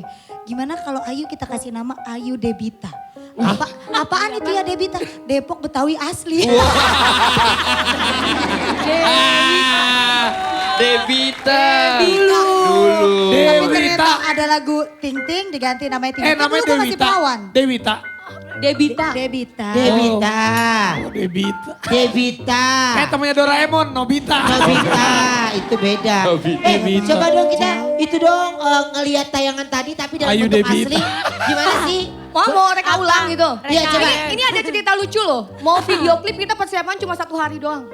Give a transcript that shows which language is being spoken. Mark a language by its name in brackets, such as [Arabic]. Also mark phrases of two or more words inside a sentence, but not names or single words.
[Indonesian] Gimana kalau Ayu kita kasih nama Ayu Debita? Apaan itu ya Debita? Depok Betawi asli. Debita. Dulu. Tapi Dewita. ternyata ada lagu Ting Ting diganti namanya Ting Ting. Kan Namanya dulu gue masih Dewita. perawan. Dewita. Debita. Debita. Debita. Oh, Debita. Debita. Kayak temannya Doraemon, Nobita. Nobita, itu beda. Debita. Coba dong kita itu dong ngelihat tayangan tadi tapi dalam Ayu bentuk Debita. asli. Gimana sih? Mau reka ulang gitu. Iya, coba. Ini ada cerita lucu loh. Mau video klip kita persiapan cuma 1 hari doang.